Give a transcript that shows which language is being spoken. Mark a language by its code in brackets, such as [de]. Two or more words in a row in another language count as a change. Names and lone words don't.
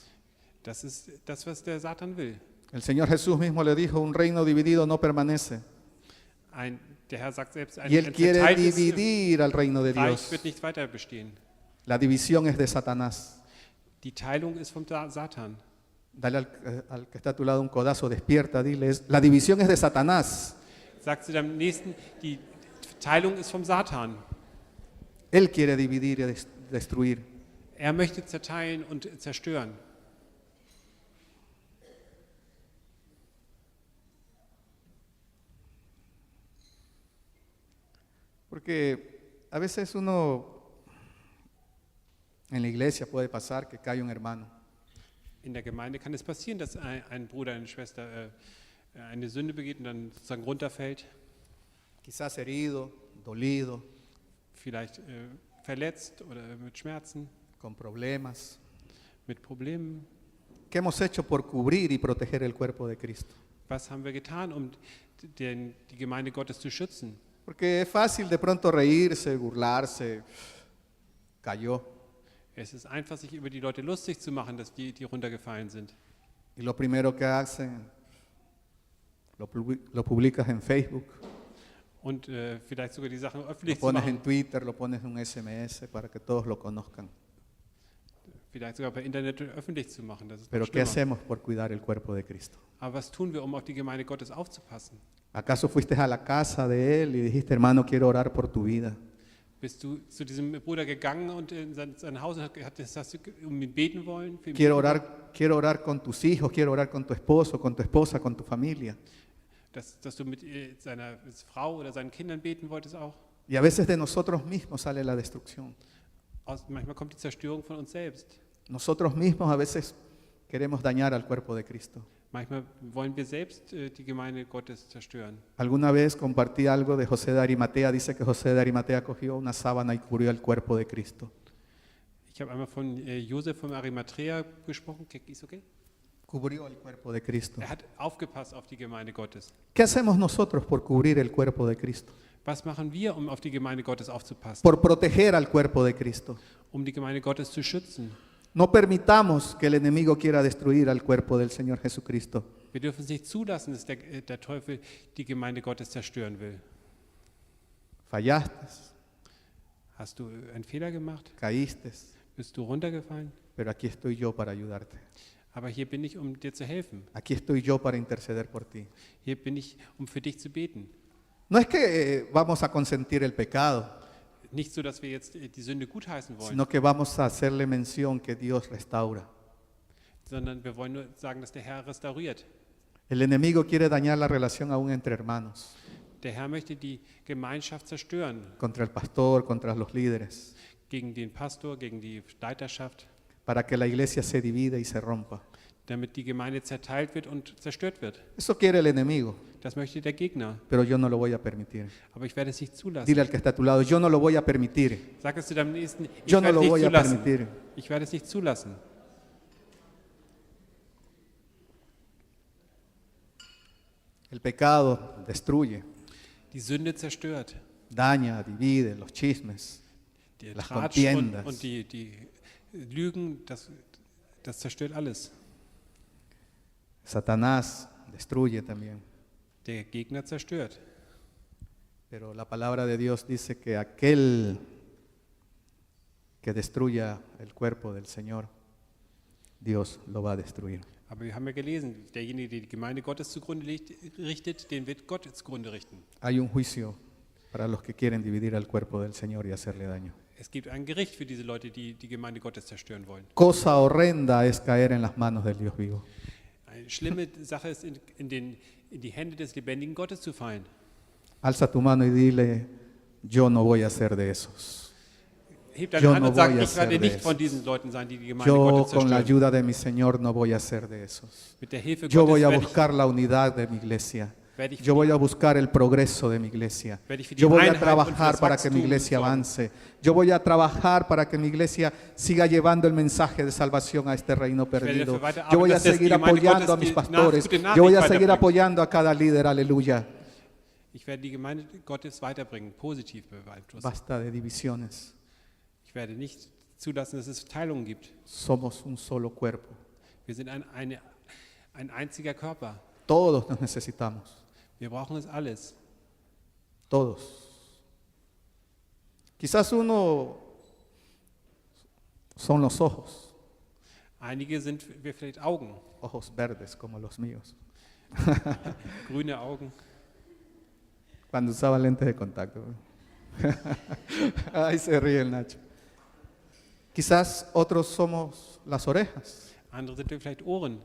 [de] Das ist das, was der Satan will. [es] El Señor Jesús mismo le dijo, un reino dividido no permanece. [de] Der Herr sagt selbst, [es] Y Él quiere [de] verteiltes [es] dividir al reino de [de] Reich [es] Dios. [de] wird nicht weiter bestehen. [es] La división es de Satanás. [de] Die Teilung ist vom Satan. [es] Dale al que está a tu lado un codazo, despierta, diles, la división es de Satanás. [de] Sagt zu deinem Nächsten, die Teilung ist vom Satan. [es] Él quiere dividir y destruir. [de] Er möchte zerteilen und zerstören. [es] Porque a veces uno en la iglesia puede pasar que cae un hermano. [de] In der Gemeinde kann es passieren, dass ein Bruder, eine Schwester eine Sünde begeht und dann sozusagen runterfällt, [es] Quizás herido, dolido, [de] vielleicht verletzt oder mit Schmerzen, [es] con problemas. [de] mit Problemen. [es] ¿Qué hemos hecho por cubrir y proteger el cuerpo de Cristo? [de] Was haben wir getan, um die Gemeinde Gottes zu schützen? [es] Porque es fácil de pronto reírse, burlarse, cayó. [de] Es ist einfach, sich über die Leute lustig zu machen, dass die runtergefallen sind. [es] Y lo primero que hacen, lo publicas en Facebook, [de] Und vielleicht sogar die Sachen [es] lo [de] öffentlich zu [es] pones en [de] machen, [es] Twitter, lo pones en un SMS para que todos lo conozcan. [de] vielleicht sogar per Internet öffentlich zu machen. Das ist noch [es] Pero ¿qué [de] schlimmer. [es] hacemos por cuidar el cuerpo de Cristo? [de] Aber was tun wir, um auf die Gemeinde Gottes aufzupassen? [es] ¿Acaso fuiste a la casa de él y dijiste, hermano, quiero orar por tu vida? [de] Bist du zu diesem Bruder gegangen und in sein Haus und hast du um ihn beten wollen? Für ihn [es] Quiero [de] beten [es] quiero orar con tus hijos, quiero orar con tu esposo, con tu esposa, con tu familia. [de] wollen? Dass du mit seiner Frau oder seinen Kindern beten wolltest auch? [es] Y a veces de nosotros mismos sale la destrucción. [de] Manchmal kommt die Zerstörung von uns selbst. [es] Nosotros mismos a veces queremos dañar al cuerpo de Cristo. [de] Manchmal wollen wir selbst die Gemeinde Gottes zerstören. [es] Alguna vez compartí algo de José de Arimatea. Dice que José de Arimatea cogió una sábana y cubrió el cuerpo de Cristo. [de] Ich habe einmal von Josef von Arimathea gesprochen. Ist okay? [es] Cubrió el cuerpo de Cristo. [de] Er hat aufgepasst auf die Gemeinde Gottes. [es] ¿Qué hacemos nosotros por cubrir el cuerpo de Cristo? [de] Was machen wir, um auf die Gemeinde Gottes aufzupassen? [es] Por proteger al cuerpo de Cristo. [de] Um die Gemeinde Gottes zu schützen. [es] No permitamos que el enemigo quiera destruir al cuerpo del Señor Jesucristo. [de] Wir dürfen es nicht zulassen, dass der Teufel die Gemeinde Gottes zerstören will. [es] Fallaste, [de] Hast du einen Fehler gemacht? [es] caíste, [de] Bist du runtergefallen? [es] pero aquí estoy yo para ayudarte. [de] Aber hier bin ich, um dir zu helfen. [es] Aquí estoy yo para interceder por ti. [de] Hier bin ich, um für dich zu beten. [es] No es que vamos a consentir el pecado, [de] Nicht so, dass wir jetzt die Sünde gutheißen wollen, [es] sino que vamos a hacerle mención que Dios restaura. [de] sondern wir wollen nur sagen, dass der Herr restauriert. [es] El enemigo quiere dañar la relación aún entre hermanos, [de] Der Herr möchte die Gemeinschaft zerstören. [es] contra el pastor, contra los líderes, [de] Gegen den Pastor, gegen die Leiterschaft, [es] para que la iglesia se divida y se rompa. [de] damit die Gemeinde zerteilt wird und zerstört wird. [es] Eso quiere el enemigo, [de] Das möchte der Gegner. [es] pero yo no lo voy a permitir. [de] Aber ich werde es nicht zulassen. [es] Dile al que está a tu lado, yo no lo voy a permitir. [de] Sag es zu deinem Nächsten, ich [es] Yo no [de] werde [es] lo [de] es nicht [es] voy a [de] zulassen. [es] permitir. [de] Ich werde es nicht zulassen. [es] El pecado destruye, [de] Die Sünde zerstört. [es] daña, divide, los chismes, [de] Der [es] las [de] Tratsch [es] contiendas. [de] und die Lügen, das zerstört alles. [es] Satanás destruye también. [de] Der Gegner zerstört. [es] Pero la palabra de Dios dice que aquel que destruya el cuerpo del Señor, Dios lo va a destruir. [de] Aber wir haben ja gelesen, derjenige, der die Gemeinde Gottes zugrunde richtet, den wird Gott zugrunde richten. [es] Hay un juicio para los que quieren dividir al cuerpo del Señor y hacerle daño. [de] Es gibt ein Gericht für diese Leute, die die Gemeinde Gottes zerstören wollen. [es] Cosa horrenda es caer en las manos del Dios vivo. [de] Eine schlimme Sache ist, in die Hände des lebendigen Gottes zu fallen. [es] Alza tu mano y dile, yo no voy a ser de esos. [de] heb deine [es] Yo [de] Hand [es] no [de] und sag, [es] voy a [de] ich werde [es] ser de [de] nicht von [es] esos. [de] diesen Leuten sein, die die Gemeinde [es] Yo [de] Gottes [es] con la [de] zerstören. [es] ayuda de mi Señor no voy a ser de esos. [de] Mit der Hilfe [es] Yo voy [de] Gottes [es] a [de] werde ich, [es] buscar la unidad de mi iglesia. [de] werde ich, [es] Yo voy a buscar el progreso de mi iglesia. [de] werde ich für die [es] Yo voy a [de] Einheit und für [es] trabajar [de] das [es] para que mi [de] Wachstum [es] iglesia [de] sorgen. [es] avance. Yo voy a trabajar para que mi iglesia siga llevando el mensaje de salvación a este reino perdido. [de] dafür weiter [es] Yo voy a [de] arbeiten, dass [es] seguir [de] die Gemeinde [es] apoyando a [de] Gottes [es] mis [de] die [es] pastores. [de] gute Nachricht [es] Yo voy a seguir [de] weiterbringt. [es] apoyando a cada líder. Aleluya. [de] Ich werde die Gemeinde Gottes weiterbringen, positiv beeinflussen. [es] Basta de divisiones. [de] Ich werde nicht zulassen, dass es Teilungen gibt. [es] Somos un solo cuerpo. [de] Wir sind ein einziger Körper. [es] Todos nos necesitamos. [de] Wir brauchen es alles. [es] Todos. Quizás uno son los ojos. [de] Einige sind wir vielleicht Augen, [es] Ojos verdes como los míos. [de] grüne Augen. [es] Cuando usaba lentes de contacto. Ahí se ríe el Nacho. Quizás otros somos las orejas. [de] Andere sind wir vielleicht Ohren.